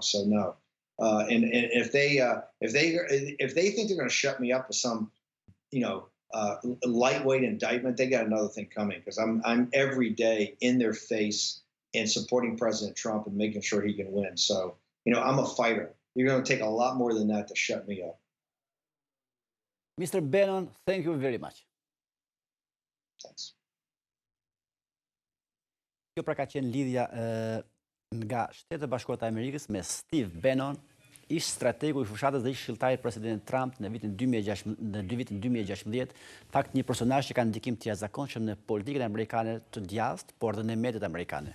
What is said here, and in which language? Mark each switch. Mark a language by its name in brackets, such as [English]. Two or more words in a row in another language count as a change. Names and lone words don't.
[English] So no, and if they think they're going to shut me up with some, lightweight indictment, they got another thing coming, because I'm every day in their face and supporting President Trump and making sure he can win. So I'm a fighter. You're going to take a lot more than that to shut me up. Mr. Bannon, thank you very much. Thanks. [Albanian] Kjo pra ka qenë lidhja nga Shtetet e Bashkuara të Amerikës me Steve Bannon, ish strategu i fushatës dhe ish këshilltari i presidentit Trump në vitin 2016. Fakt një personazh që ka ndikim të jashtëzakonshëm në politikën amerikane të djathtë, por dhe në mediat amerikane.